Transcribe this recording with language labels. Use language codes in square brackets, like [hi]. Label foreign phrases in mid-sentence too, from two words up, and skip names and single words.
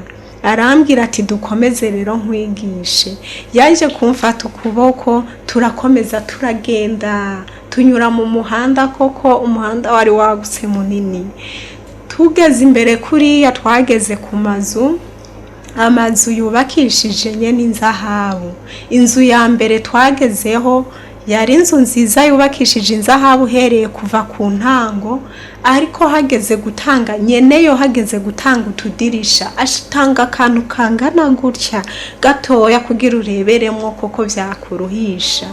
[rn] Arambwira ati dukomeze rero nkwigishe. Yaje kumfata ukuboko turakomeza turagenda tunyura mu muhanda, koko umuhanda wari wagutse munini. Tugeze imbere kuriya twageze ku amazu yubakishije nyene inzahabu. Inzu ya mbere twagezeho yari inzu nziza yubakishije inzahabu hereye kuva ku ntango, ariko hageze gutanga nyeneyo hageze gutanga utudirisha ashitanga akantu kangana gutya gatoya kugira ureberemwo koko vyakuruhisha.